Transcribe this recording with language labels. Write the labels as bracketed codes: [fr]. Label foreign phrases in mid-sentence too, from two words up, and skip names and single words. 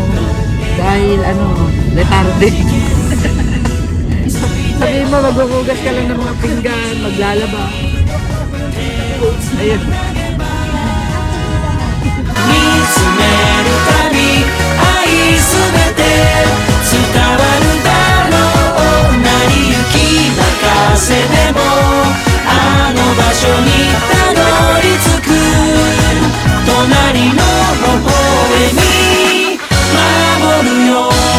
[tl] Dahil letarde. Sabihin mo, maghuhugas ka lang ng mga pinggan, maglalaba. Ayun. [ja] 見つめるたび愛すべて伝わるだろう成り行き任せでもあの場所にたどり着く隣の微笑み守るよ